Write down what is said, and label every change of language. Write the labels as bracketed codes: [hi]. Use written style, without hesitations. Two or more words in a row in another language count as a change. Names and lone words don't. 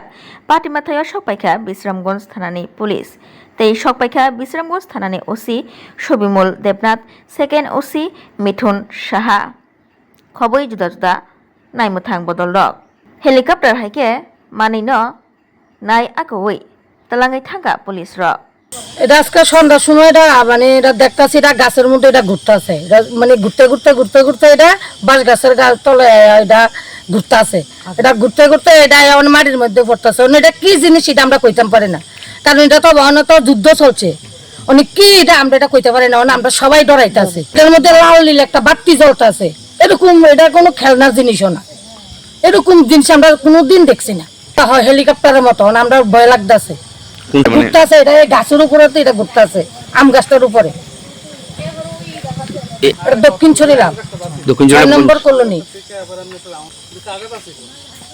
[trp] Patima thayo sokpaikha Bisramganj thanani police tei sokpaikha Bisramganj thanani OC Shobimul Debnath second OC Mithun Saha khoboi juda naimmuthang bodol rok. Helicopter haike manino nai akoi talangai thanga police rok. [bn] এটা আজকে সন্ধ্যার সময় এটা মানে এটা দেখতেছি এটা গাছের মধ্যে এটা ঘুরতেছে মানে ঘুরতে এটা বাঁশ গাছের তলে এটা ঘুরতেছে এটা ঘুরতে এটা মানে মাটির মধ্যে পড়তেছে এটা কি জিনিস এটা আমরা কইতাম পারি না কারণ এটা তো তো যুদ্ধ চলছে অনেক কি এটা আমরা এটা কইতে পারি না আমরা সবাই ডরাইতেছি এর মধ্যে লাল নীল একটা বাতি জ্বলতেছে এরকম এটা কোনো খেলনার জিনিসও না এরকম জিনিস আমরা কোনোদিন দেখছি না হয় হেলিকপ্টারের মতো আমরা ভয় লাগতেছে ঘুরতেছে এটা গাছের উপরে তো এটা ঘুরতেছে আম গাছটার উপরে দক্ষিণ চরিলাম 6 নম্বর কলোনি।